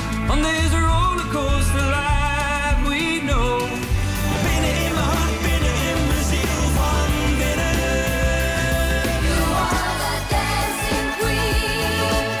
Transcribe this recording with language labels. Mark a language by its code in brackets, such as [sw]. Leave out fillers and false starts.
[en] On this rollercoaster life we know. [nl] Binnen in mijn hart, binnen in mijn ziel van binnen. [en] You are the dancing queen.